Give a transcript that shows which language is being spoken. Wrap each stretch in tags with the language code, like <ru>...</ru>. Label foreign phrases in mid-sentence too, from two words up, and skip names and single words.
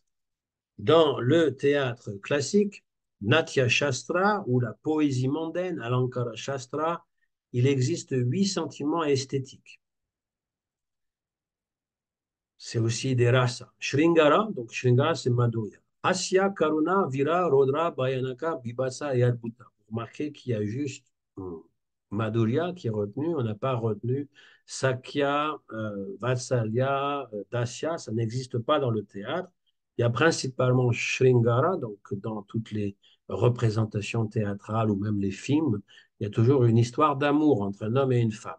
<fr>Dans le théâtre classique,</fr> <sa>नाट्य शास्त्र</sa> <fr>ou la poésie mondaine,</fr> <sa>अलङ्कार शास्त्र,</sa> <fr>il existe 8 sentiments esthétiques. C'est aussi des rasas. Shringara, donc Shringara, c'est Madhurya.</fr> <sa>हास्य, करुण, वीर, रौद्र, भयानक, बीभत्स et अद्भुत.</sa> <fr>Vous remarquez qu'il y a juste Madhurya qui est retenu, on n'a pas retenu</fr> <sa>सख्य, वात्सल्य, दास्य,</sa> <fr>ça n'existe pas dans le théâtre. Il y a principalement Shringara, donc dans toutes les représentations théâtrales ou même les films, il y a toujours une histoire d'amour entre un homme et une femme.</fr>